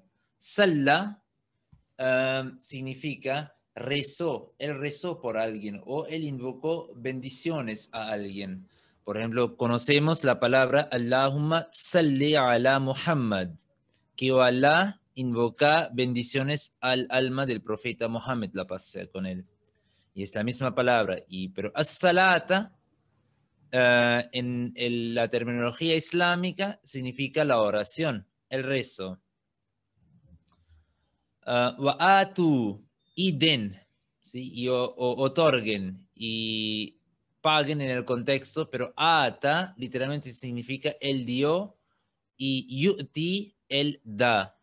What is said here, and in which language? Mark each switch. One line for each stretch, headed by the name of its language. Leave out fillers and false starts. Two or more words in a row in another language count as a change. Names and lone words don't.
Spanish: Salla significa rezó, él rezó por alguien o él invocó bendiciones a alguien. Por ejemplo, conocemos la palabra
Arabic: اللهم صل على محمد,
Spanish: que Allah invoca bendiciones al alma del profeta Muhammad, la paz sea con él. Y es la misma palabra. Pero as-salata, en la terminología islámica, significa la oración, el rezo. Wa'atu y den, ¿sí? Y otorguen y paguen en el contexto, pero ata literalmente significa él dio y yu'ti él da.